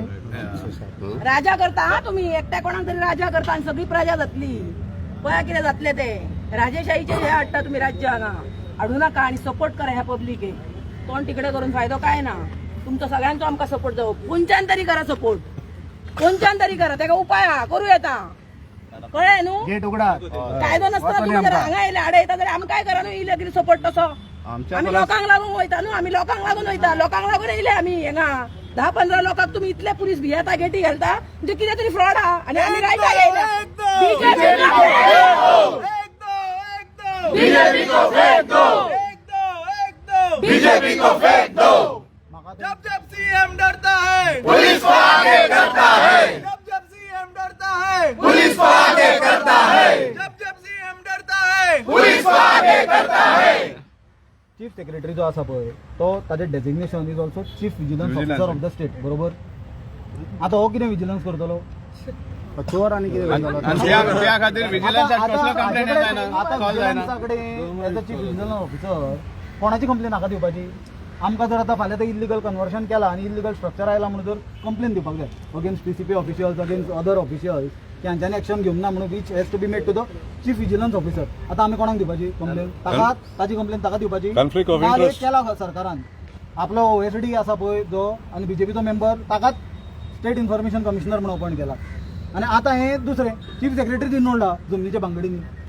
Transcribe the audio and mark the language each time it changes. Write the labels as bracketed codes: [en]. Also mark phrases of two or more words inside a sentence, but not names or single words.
[kok] राजा करता हा तुम्ही एकट्या कोणाक तरी राजा करता आणि सगळी प्रजा जातली पळया कितें जातले ते राजेशाहीचे हे हाडटा तुम्ही राज्य हांगा हाडू नका आणि सपोर्ट करा ह्या पब्लिकेक तोंड तिकडे करून फायदो काय ना तुमचो सगळ्यांचो आमकां सपोर्ट जावो कोणच्यान तरी करा सपोर्ट कोणच्यान तरी करा तेका उपाय हा करू येता कळ्ळें न्हू गेट उगडा कायदो नसता तुम्ही जर हांगा येयले आडे येता जाल्यार आमकां काय करा न्हू इले कितें सपोर्ट तसो आमी लोकांक लागून वयता न्हू आमी लोकांक लागून वयता लोकांक लागून येयले आमी हिंगा 10-15 लोकांक तुम्ही इतले पुलीस भियेता गेटी घालता म्हणजे कितें तरी फ्रॉड हा आणि आमी रायता [hi] बीजेपी को फेंक दो बीजेपी को फेंक दो जब सीएम डरता है पुलिस को आगे करता है जब सीएम डरता है पुलिस को आगे करता है जब सीएम डरता है पुलिस को आगे करता है [en] chief secretary [kok] जो आसा पळय तो ताजे डेजिग्नेशन [en] is also chief vigilance officer of the state, बरोबर? [kok] आता हो कितें विजिलन्स करतलो? चोर आनी कितें त्या खातीर विजिलन्साकडे [en] as a chief vigilance officer [kok] कोणाची कंप्लेन नाका दिवपाची? आमकां जर आतां फाल्यां ते [en] illegal conversion [kok] केलां आनी [en] illegal structure [kok] आयला म्हणून जर कंप्लेन दिवपाक जाय [en] against PCP officials, against other officials [kok] की हांच्यांनी एक्शन घेवंक ना म्हणून [en] which has to be made to the chief vigilance officer. [kok] आतां आमी कोणाक दिवपाची कंप्लेन? ताजी कंप्लेन ताका दिवपाची? केला सरकारान आपलो ओएसडी आसा पळय जो आनी बीजेपीचो मेंबर ताकाच [en] state information commissioner [kok] म्हणून अपॉयंट केला आनी आतां हे दुसरे [en] chief secretary [kok] इनवॉल्ड आहा जमनीच्या भांगडींनी.